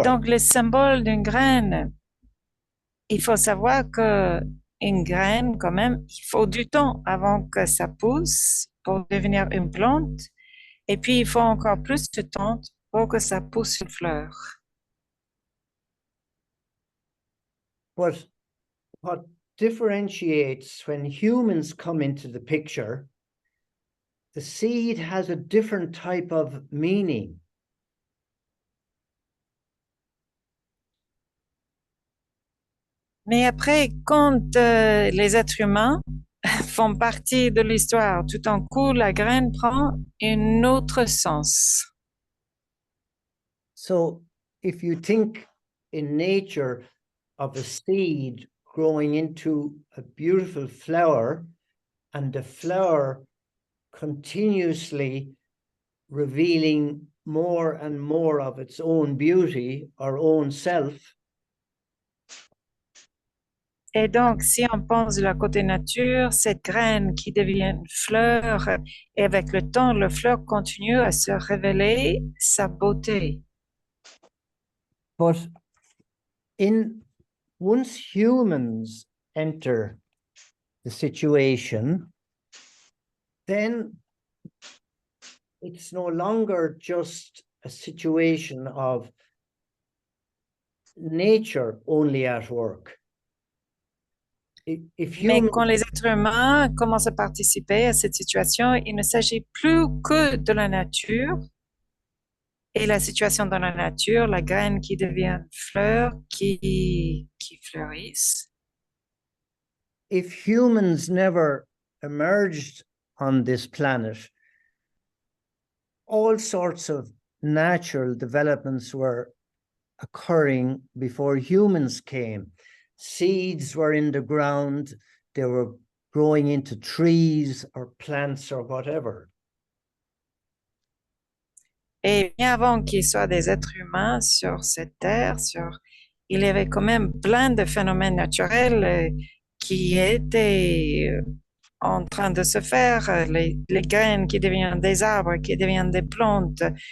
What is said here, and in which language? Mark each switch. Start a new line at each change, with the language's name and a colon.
French: Et donc, le symbole d'une graine, il faut savoir que une graine, quand même, il faut du temps avant que ça pousse pour devenir une plante. Et puis, il faut encore plus de temps pour que ça pousse une fleur.
English: But what differentiates when humans come into the picture, the seed has a different type of meaning.
French: Mais après, quand les êtres humains font partie de l'histoire, tout d'un coup, la graine prend un autre sens.
English: So if you think in nature of a seed growing into a beautiful flower, and the flower continuously revealing more and more of its own beauty or own self.
French: Et donc, si on pense de la côté nature, cette graine qui devient une fleur, et avec le temps, la fleur continue à se révéler sa beauté.
English: But once humans enter the situation, then it's no longer just a situation of nature only at work.
French: Mais quand les êtres humains commencent à participer à cette situation, il ne s'agit plus que de la nature et la situation dans la nature, la graine qui devient une fleur qui fleurissent.
English: If humans never emerged on this planet, all sorts of natural developments were occurring before humans came. Seeds were in the ground, they were growing into trees or plants or whatever.
French: Et bien avant qu'il y soit des êtres humains sur cette terre, il y avait quand même plein de phénomènes naturels qui étaient en train de se faire, les graines qui deviennent des arbres, qui deviennent des plantes.